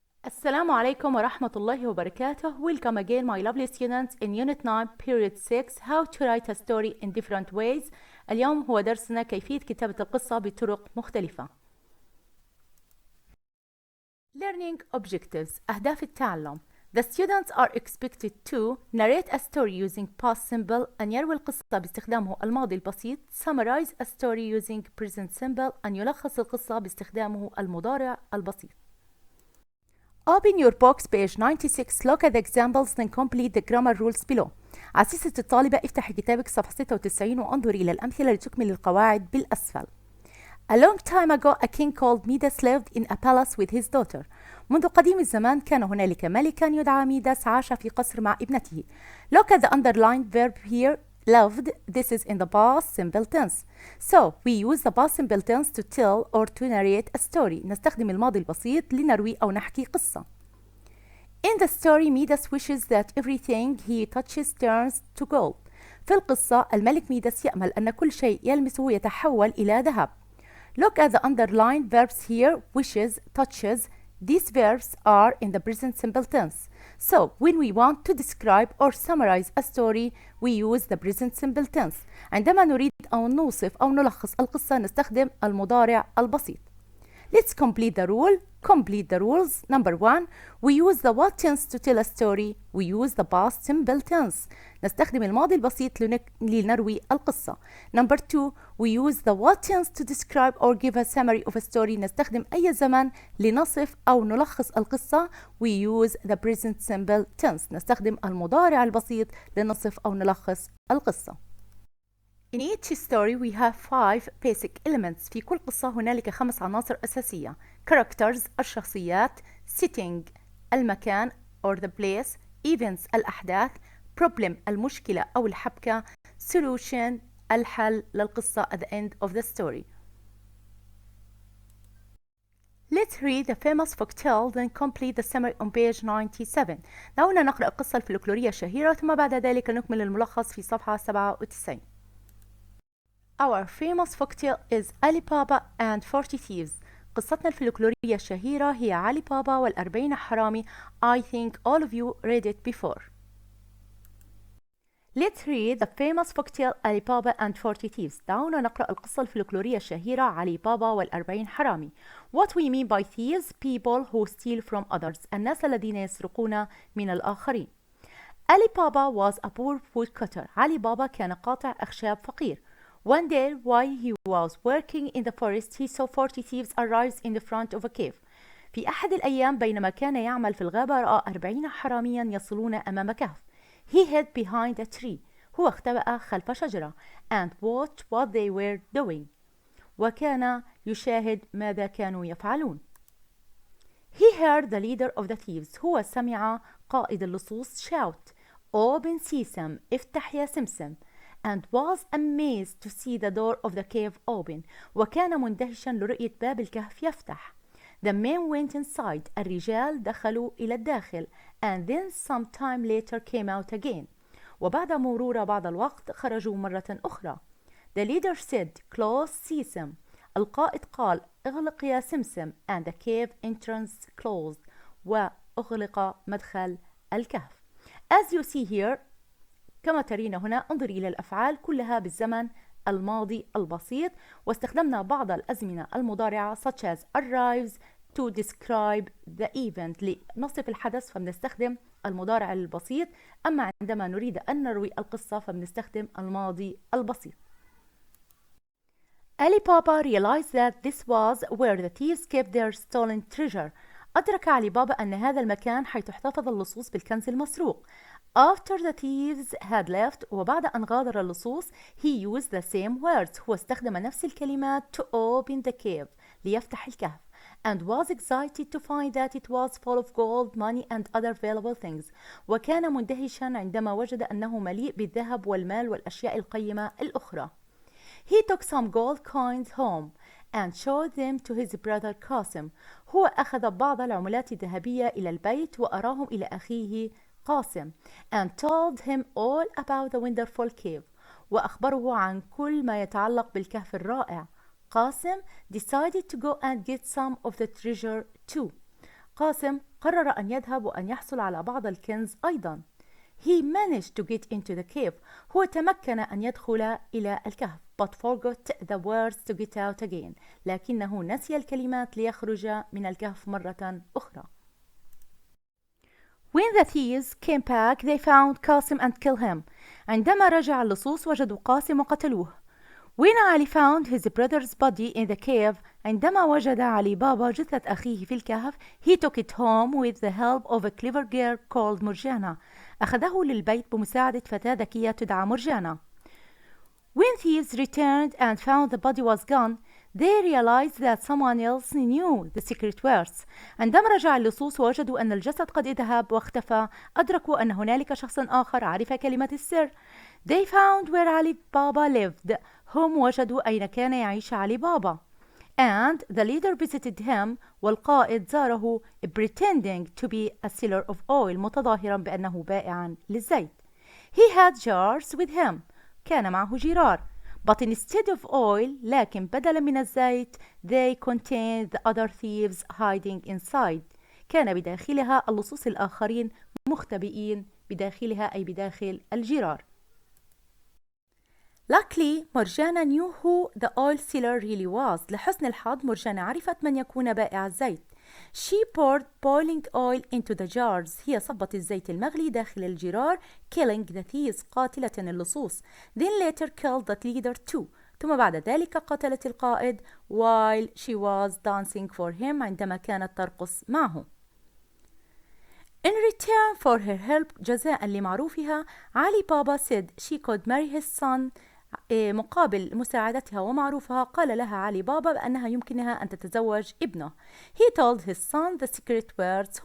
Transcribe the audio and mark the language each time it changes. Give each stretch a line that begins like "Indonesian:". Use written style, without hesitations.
Arabic: السلام عليكم ورحمة الله وبركاته.
English: Welcome again my lovely students in Unit 9 Period 6 How to write a story in different ways.
Arabic: اليوم هو درسنا كيفية كتابة القصة بطرق مختلفة.
English: Learning objectives
Arabic: أهداف التعلم.
English: The students are expected to narrate a story using past simple
Arabic: أن يروي القصة باستخدامه الماضي البسيط.
English: Summarize a story using present simple
Arabic: أن يلخص القصة باستخدامه المضارع البسيط.
English: Open your box page 96. Look at the examples then complete the grammar rules below.
Arabic: عزيزة الطالبة افتحي كتابك صفحة 96 وانظري إلى الأمثلة لتكمل القواعد بالأسفل.
English: A long time ago a king called Midas lived in a palace with his daughter.
Arabic: منذ قديم الزمان كان هنالك ملكا يدعى ميداس عاش في قصر مع ابنته.
English: Look at the underlined verb here. Loved. This is in the past simple tense. So we use the past simple tense to tell or to narrate a story.
Arabic: نستخدم الماضي البسيط لنروي أو نحكي قصة.
English: In the story, Midas wishes that everything he touches turns to gold.
Arabic: في القصة الملك ميداس يأمل أن كل شيء يلمسه يتحول إلى ذهب.
English: Look at the underlined verbs here. Wishes, touches. These verbs are in the present simple tense. So when we want to describe or summarize a story, we use the present simple tense.
Arabic: عندما نريد أو نوصف أو نلخص القصة نستخدم المضارع البسيط.
English: Let's complete the rule. Complete the rules. Number 1. We use the what tense to tell a story. We use the past simple tense.
Arabic: نستخدم الماضي البسيط لنروي القصة.
English: Number 2. We use the what tense to describe or give a summary of a story.
Arabic: نستخدم أي زمن لنصف أو نلخص القصة.
English: We use the present simple tense.
Arabic: نستخدم المضارع البسيط لنصف أو نلخص القصة.
English: In each story we have 5 basic elements.
Arabic: في كل قصة هنالك 5 عناصر أساسية.
English: Characters الشخصيات. Setting المكان or the place. Events الأحداث.
Arabic: Problem المشكلة أو الحبكة.
English: Solution
Arabic: الحل للقصة
English: at the end of the story. Let's read the famous folktale then complete the summary on page 97.
Arabic: دعونا نقرأ القصة الفلكلورية الشهيرة ثم بعد ذلك نكمل الملخص في صفحة 97.
English: Our famous folktale is Ali Baba and 40 Thieves.
Arabic: قصتنا الفلكلورية الشهيرة هي علي بابا والأربعين حرامي.
English: I think all of you read it before. Let's read the famous folktale Ali Baba and 40 Thieves.
Arabic: دعونا نقرأ القصة الفلكلورية الشهيرة علي بابا والأربعين حرامي.
English: What we mean by thieves, people who steal from others.
Arabic: الناس الذين يسرقون من الآخرين.
English: Ali Baba was a poor woodcutter.
Arabic: علي بابا كان قاطع أخشاب فقير.
English: One day, while he was working in the forest, he saw 40 thieves arrive in the front of a cave.
Arabic: في أحد الأيام بينما كان يعمل في الغابة رأى 40 حراميا يصلون أمام كهف.
English: He hid behind a tree.
Arabic: هو اختبأ خلف شجرة.
English: And watched what they were doing.
Arabic: وكان يشاهد ماذا كانوا يفعلون.
English: He heard the leader of the thieves.
Arabic: هو سمع قائد اللصوص
English: shout, Open sesame,
Arabic: افتح يا سمسم.
English: And was amazed to see the door of the cave open.
Arabic: وكان مندهشا لرؤية باب الكهف يفتح.
English: The men went inside.
Arabic: الرجال دخلوا إلى الداخل.
English: And then some time later came out again.
Arabic: وبعد مرور بعض الوقت خرجوا مرة أخرى.
English: The leader said, Close sesame.
Arabic: القائد قال, اغلق يا سمسم.
English: And the cave entrance closed.
Arabic: وأغلق مدخل الكهف.
English: As you see here,
Arabic: كما ترين هنا انظري إلى الأفعال كلها بالزمن الماضي البسيط واستخدمنا بعض الأزمنة المضارعة
English: such as arrives to describe the event
Arabic: لنصف الحدث فبنستخدم المضارع البسيط. أما عندما نريد أن نروي القصة فبنستخدم الماضي البسيط.
English: Ali Baba realized that this was where the thieves kept their stolen treasure.
Arabic: أدرك علي بابا أن هذا المكان حيث احتفظ اللصوص بالكنز المسروق.
English: After the thieves had left
Arabic: وبعد أن غادر اللصوص
English: he used the same words.
Arabic: هو استخدم نفس الكلمات
English: to open the cave
Arabic: ليفتح الكهف
English: and was excited to find that it was full of gold, money and other valuable things.
Arabic: وكان مندهشا عندما وجد أنه مليء بالذهب والمال والأشياء القيمة الأخرى.
English: He took some gold coins home and showed them to his brother Cassim.
Arabic: هو أخذ بعض العملات الذهبية إلى البيت وأراهم إلى أخيه قاسم
English: and told him all about the wonderful cave.
Arabic: وأخبره عن كل ما يتعلق بالكهف الرائع. قاسم decided to go and get some of the treasure too. قاسم قرر أن يذهب وأن يحصل على بعض الكنز أيضا.
English: He managed to get into the cave.
Arabic: هو تمكن أن يدخل إلى الكهف.
English: But forgot the words to get out again.
Arabic: لكنه نسي الكلمات ليخرج من الكهف مرة أخرى.
English: When the thieves came back, they found Cassim and killed him.
Arabic: عندما رجع اللصوص وجدوا قاسم وقتلوه.
English: When Ali found his brother's body in the cave,
Arabic: عندما وجد علي بابا جثة أخيه في الكهف,
English: he took it home with the help of a clever girl called Morgiana.
Arabic: أخذه للبيت بمساعدة فتاة ذكية تدعى مرجانة.
English: When thieves returned and found the body was gone, they realized that someone else knew the secret words.
Arabic: عندما رجع اللصوص ووجدوا أن الجسد قد ذهب واختفى, أدركوا أن هنالك شخص آخر عرف كلمة السر.
English: They found where Ali Baba lived.
Arabic: هم وجدوا أين كان يعيش علي بابا.
English: And the leader visited him.
Arabic: والقائد زاره
English: pretending to be a seller of oil.
Arabic: متظاهرا بأنه بائعا للزيت.
English: He had jars with him.
Arabic: كان معه جرار.
English: But instead of oil,
Arabic: لكن بدلا من الزيت,
English: they contained the other thieves hiding inside.
Arabic: كان بداخلها اللصوص الآخرين مختبئين بداخلها أي بداخل الجرار.
English: Luckily, Morgiana knew who the oil seller really was.
Arabic: لحسن الحظ مرجانة عرفت من يكون بائع الزيت.
English: She poured boiling oil into the jars.
Arabic: هي صبت الزيت المغلي داخل الجرار,
English: killing the thieves.
Arabic: قاتلة اللصوص.
English: Then later killed the leader too.
Arabic: ثم بعد ذلك قتلت القائد
English: while she was dancing for him.
Arabic: عندما كانت ترقص معه.
English: In return for her help,
Arabic: جزاء لمعروفها,
English: علي بابا said she could marry his son.
Arabic: مقابل مساعدتها ومعروفها قال لها علي بابا بأنها يمكنها أن تتزوج ابنه.
English: He told his son the secret words.